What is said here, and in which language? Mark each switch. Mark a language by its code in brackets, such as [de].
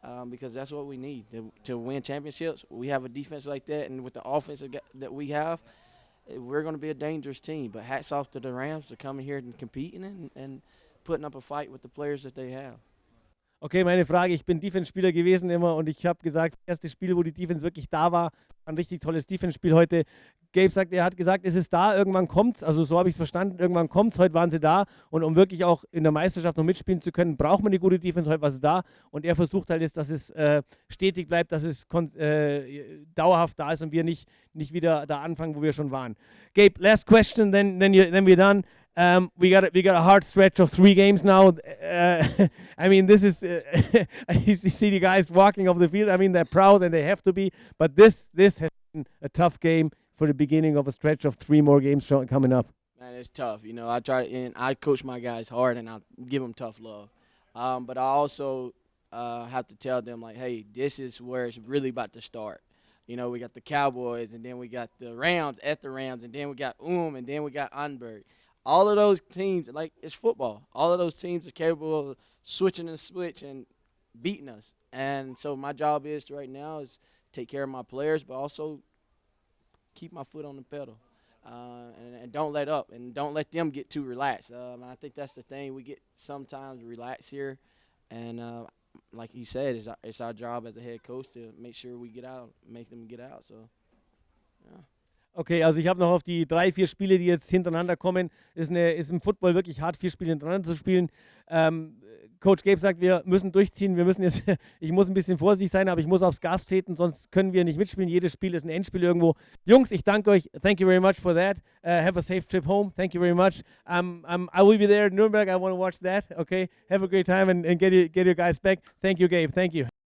[en] Because that's what we need to win championships. We have a defense like that, and with the offense that we have, we're going to be a dangerous team. But hats off to the Rams for coming here and competing and putting up a fight with the players that they have. [de] Okay, meine Frage, ich bin Defense-Spieler gewesen immer und ich habe gesagt, das erste Spiel, wo die Defense wirklich da war, ein richtig tolles Defense-Spiel heute. Gabe sagt, er hat gesagt, es ist da, irgendwann kommt's, also so habe ich es verstanden, irgendwann kommt's, heute waren sie da und um wirklich auch in der Meisterschaft noch mitspielen zu können, braucht man eine gute Defense, heute war sie da und er versucht halt jetzt, dass es stetig bleibt, dass es dauerhaft da ist und wir nicht wieder da anfangen, wo wir schon waren. [en] Gabe, last question, then we're done. We got a hard stretch of 3 games now. This is you see the guys walking off the field. They're proud and they have to be. But this has been a tough game for the beginning of a stretch of 3 more games coming up. Man, it's tough. I coach my guys hard and I give them tough love. But I also have to tell them, like, hey, this is where it's really about to start. We got the Cowboys, and then we got the Rams at the Rams, and then we got and then we got Nürnberg. All of those teams, like, it's football. All of those teams are capable of switching and switch and beating us. And so my job right now is take care of my players, but also keep my foot on the pedal and don't let up and don't let them get too relaxed. I think that's the thing. We get sometimes relaxed here. And like he said, it's our job as a head coach to make sure we get out, make them get out. So, yeah. [de] Okay, also ich habe noch auf die 3, 4 Spiele, die jetzt hintereinander kommen. Ist im Football wirklich hart, 4 Spiele hintereinander zu spielen. Coach Gabe sagt, wir müssen durchziehen. Ich muss ein bisschen vorsichtig sein, aber ich muss aufs Gas treten, sonst können wir nicht mitspielen. Jedes Spiel ist ein Endspiel irgendwo. Jungs, ich danke euch. [en] Thank you very much for that. Have a safe trip home. Thank you very much. I will be there in Nürnberg. I want to watch that. Okay, have a great time and get your guys back. Thank you, Gabe. Thank you.